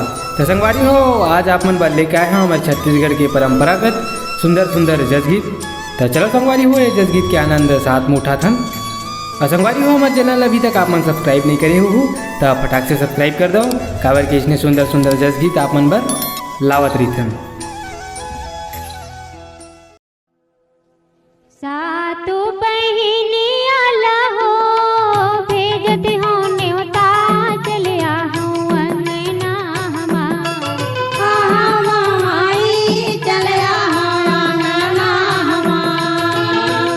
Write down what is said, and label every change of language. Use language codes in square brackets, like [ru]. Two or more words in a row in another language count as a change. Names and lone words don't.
[hne] तो संगवारी हो आज आप मन बार लेके आए हैं हमारे छत्तीसगढ़ के परंपरागत सुंदर सुंदर जस गीत। तो चलो संगवारी हो ये जस गीत के आनंद साथ में उठा थन। और संगवारी हो हमारे चैनल अभी तक आप मन सब्सक्राइब नहीं करे हो तो फटाक से सब्सक्राइब कर दो, काबर के इसने सुंदर सुंदर जस गीत आप मन बर लावत रही थन। सातो बहिनिया लहो भेजत हो न्योता चले आहूं अंगना हमाई चले आहूं अंगना हमार।